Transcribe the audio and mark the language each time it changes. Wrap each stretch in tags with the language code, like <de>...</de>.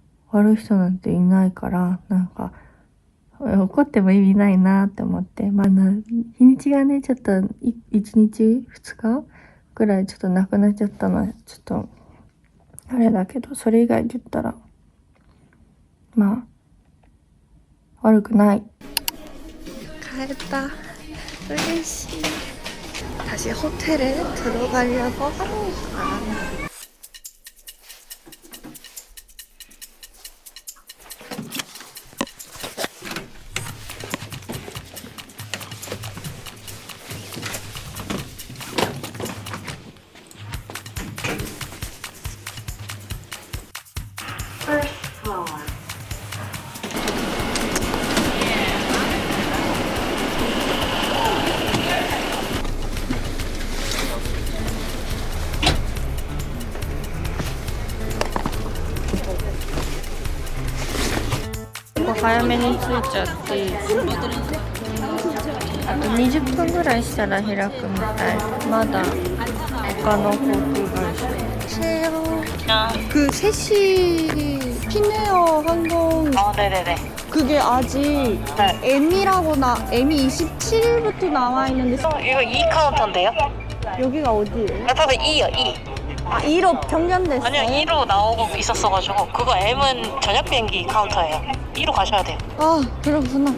<ja>悪い人なんていないから、なんか怒っても意味ないなって思って、日にちがね、ちょっと1日2日ぐらいちょっとなくなっちゃったのはちょっとあれだけど、それ以外で言ったら悪くない。帰った。嬉しい。</ja> <ko>다시 호텔에 들어가려고 합니다.</ko> <ja>早めに着いちゃってあと20分ぐらいしたら開くみたいまだ他の航空会社</ja> <ko>그 3시 피네어 항공 네네네. 그게 아직 네. M이라고 M이 27일부터 나와 있는데 이거 2카운터인데요? 여기가 어디예요? 저도 2요, 2. 아 2로 변경됐어요? 아니요, 2로 나오고 있었어가지고 그거 M은 저녁 비행기 카운터예요. 2로 가셔야 돼요. 아 그렇구나</ko>